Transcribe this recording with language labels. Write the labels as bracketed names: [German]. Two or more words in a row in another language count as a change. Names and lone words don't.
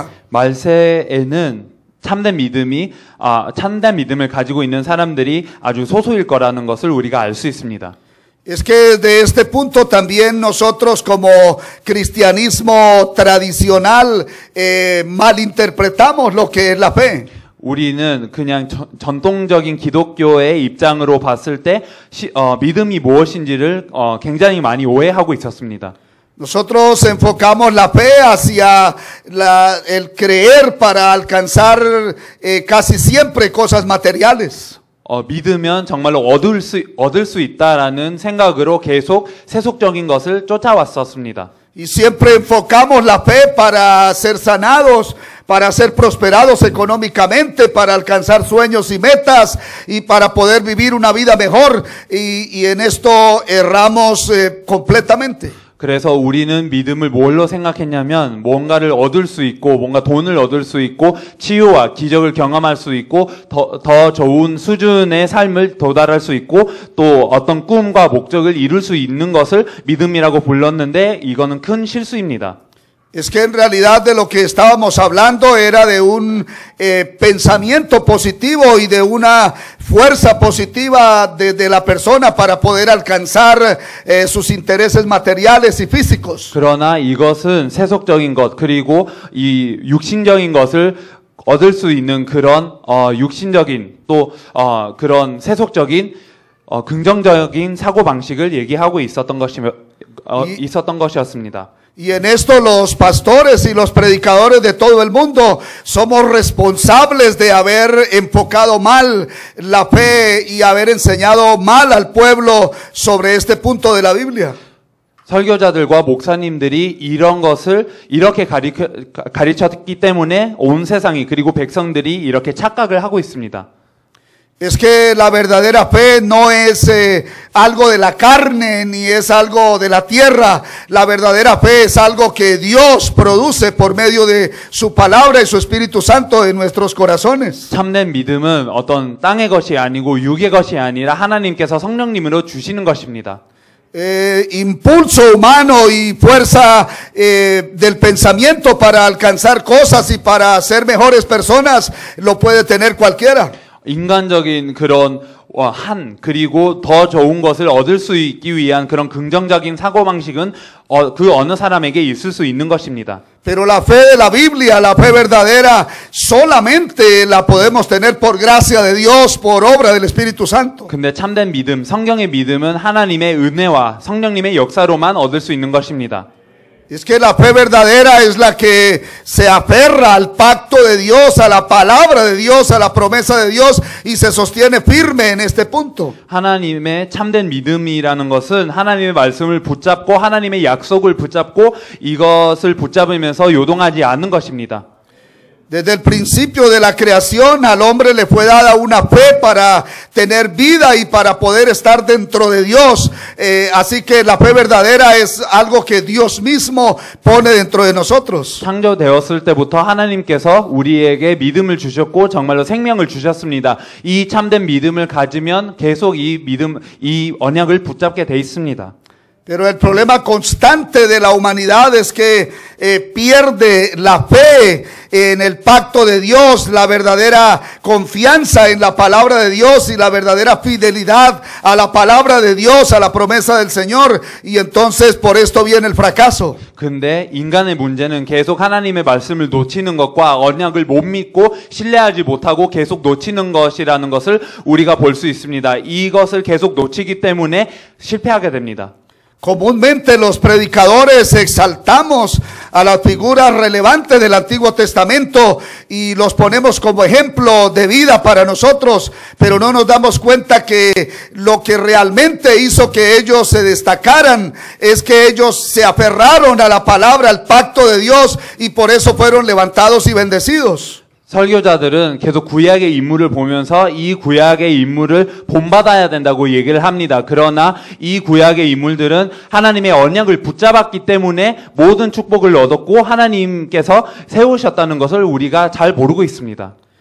[Korean] 말세에는 참된 믿음을 가지고 있는 사람들이 아주 소수일 거라는 것을 우리가 알 수 있습니다. [Spanish] Es que de este punto también nosotros como cristianismo tradicional malinterpretamos lo que es la fe. [Korean] 우리는 그냥 전통적인 기독교의 입장으로 봤을 때 믿음이 무엇인지를 굉장히 많이 오해하고 있었습니다. [Spanish] Nosotros enfocamos la fe hacia el creer para alcanzar casi siempre cosas materiales. [Korean] 믿으면 정말로 얻을 수 있다라는 생각으로 계속 세속적인 것을 쫓아왔었습니다. [Spanish] Y siempre enfocamos la fe para ser sanados, para ser prosperados económicamente, para alcanzar sueños y metas y para poder vivir una vida mejor. Y en esto erramos completamente. [Korean] 그래서 우리는 믿음을 뭘로 생각했냐면 뭔가를 얻을 수 있고 뭔가 돈을 얻을 수 있고 치유와 기적을 경험할 수 있고 더 좋은 수준의 삶을 도달할 수 있고 또 어떤 꿈과 목적을 이룰 수 있는 것을 믿음이라고 불렀는데 이거는 큰 실수입니다. [Spanish] Es que en realidad de lo que estábamos hablando era de un pensamiento positivo y de una fuerza positiva de la persona para poder alcanzar sus intereses materiales y físicos. [Korean] 그러나 이것은 세속적인 것 그리고 이 육신적인 것을 얻을 수 있는 그런 육신적인 또 그런 세속적인 긍정적인 사고 방식을 얘기하고 있었던 것이었습니다. [Spanish] Y en esto los pastores y los predicadores de todo el mundo somos responsables de haber enfocado mal la fe y haber enseñado mal al pueblo sobre este punto de la Biblia. [Korean] 설교자들과 목사님들이 이런 것을 이렇게 가르쳤기 때문에 온 세상이 그리고 백성들이 이렇게 착각을 하고 있습니다. [Spanish] Es que la verdadera fe no es algo de la carne ni es algo de la tierra. La verdadera fe es algo que Dios produce por medio de su palabra y su Espíritu Santo en nuestros corazones. [Korean] 참된 믿음은 어떤 땅의 것이 아니고 육의 것이 아니라 하나님께서 성령님으로 주시는 것입니다. [Spanish] Impulso humano y fuerza del pensamiento para alcanzar cosas y para ser mejores personas lo puede tener cualquiera. [Korean] 인간적인 그런 그리고 더 좋은 것을 얻을 수 있기 위한 그런 긍정적인 사고방식은 그 어느 사람에게 있을 수 있는 것입니다. [Spanish] Pero la fe de la Biblia, la fe verdadera, solamente la podemos tener por gracia de Dios, por obra del Espíritu Santo. [Korean] 근데 참된 믿음, 성경의 믿음은 하나님의 은혜와 성령님의 역사로만 얻을 수 있는 것입니다. [Spanish] Es que la fe verdadera es la que se aferra al pacto de Dios, a la palabra de Dios, a la promesa de Dios y se sostiene firme en este punto. [Korean] 하나님의 참된 믿음이라는 것은 하나님의 말씀을 붙잡고 하나님의 약속을 붙잡고 이것을 붙잡으면서 요동하지 않는 것입니다. [Spanish] Desde el principio de la creación al hombre le fue dada una fe para tener vida y para poder estar dentro de Dios. Así que la fe verdadera es algo que Dios mismo pone dentro de nosotros. [Korean] 창조되었을 때부터 하나님께서 우리에게 믿음을 주셨고 정말로 생명을 주셨습니다. 이 참된 믿음을 가지면 계속 이 언약을 붙잡게 돼 있습니다. [Spanish] Pero el problema constante de la humanidad es que pierde la fe en el pacto de Dios, la verdadera confianza en la palabra de Dios y la verdadera fidelidad a la palabra de Dios, a la promesa del Señor, y entonces por esto viene el fracaso. [Korean] 근데 인간의 문제는 계속 하나님의 말씀을 놓치는 것과 언약을 못 믿고 신뢰하지 못하고 계속 놓치는 것이라는 것을 우리가 볼 수 있습니다. 이것을 계속 놓치기 때문에 실패하게 됩니다. [Spanish] Comúnmente los predicadores exaltamos a las figuras relevantes del Antiguo Testamento y los ponemos como ejemplo de vida para nosotros, pero no nos damos cuenta que lo que realmente hizo que ellos se destacaran es que ellos se aferraron a la palabra, al pacto de Dios y por eso fueron levantados y bendecidos. [Korean] 설교자들은 계속 구약의 인물을 보면서 이 구약의 인물을 본받아야 된다고 얘기를 합니다. 그러나 이 구약의 인물들은 하나님의 언약을 붙잡았기 때문에 모든 축복을 얻었고 하나님께서 세우셨다는 것을 우리가 잘 모르고 있습니다.